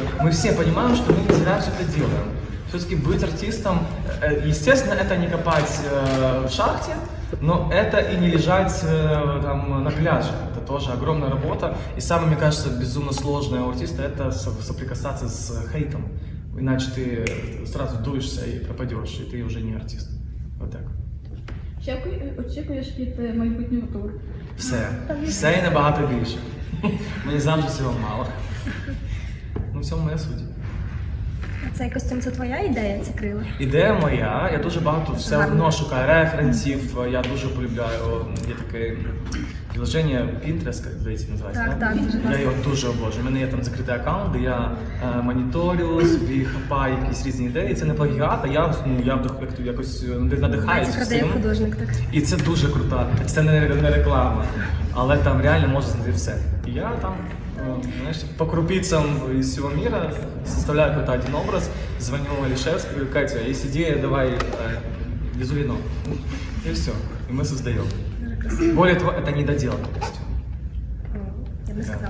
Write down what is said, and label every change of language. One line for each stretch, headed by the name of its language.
Russian: Мы все понимаем, что мы не зря все это делаем. Все-таки быть артистом, естественно, это не копать в шахте, но это и не лежать там на пляже. Это тоже огромная работа. И самое, мне кажется, безумно сложное у артиста — это соприкасаться с хейтом. Иначе ты сразу дуешься и пропадешь, и ты уже не артист. Вот так.
Ukrainian: Очікуєш від майбутнього туру? Все і набагато більше. Мені завжди цього мало. Ну, в цьому моя суть. Цей костюм це твоя ідея, ці крила? Ідея моя, я дуже багато все одно шукаю референсів, я дуже полюбляю, є таке приложення Pinterest, як здається, називається. Так, дуже Я його дуже обожнюю. У мене є там закритий аккаунт, де я моніторю, собі хапаю якісь різні ідеї. Це не плагіат, а я якось надихаюся Це продає всім. художник, так? І це дуже круто. Це не реклама, але там реально можна знайти все. І я там, знаєш,
Russian: по крупицам из всего мира составляю какой-то один образ, звоню Алишевской, говорю: Катя, есть идея, давай везу вино. И все, и мы создаем. Более того, это недоделанный костюм.
Ukrainian: Я би сказала.